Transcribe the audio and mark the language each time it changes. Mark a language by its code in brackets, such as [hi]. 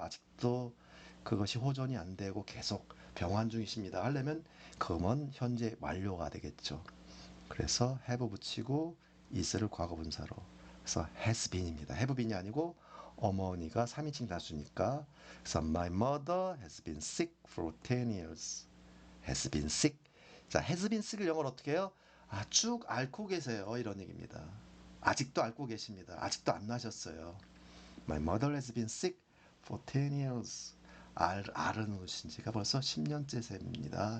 [ko] 아직도 그것이 호전이 안 되고 계속 병환 중이십니다. 하려면 그건 현재 완료가 되겠죠. 그래서 have 붙이고 is를 과거분사로. 그래서 has been입니다. have been이 아니고 어머니가 3인칭 다수니까. [en] 그래서 my mother has been sick for 10 years. has been sick. [ko] 자, [en] has been sick [ko] 을 영어로 어떻게 해요? 쭉 앓고 계세요. 이런 얘기입니다. 아직도 앓고 계십니다. 아직도 안 나셨어요. [en] My mother has been sick for 10 years. [ko] 앓은 것인 지가 벌써 10년째입니다.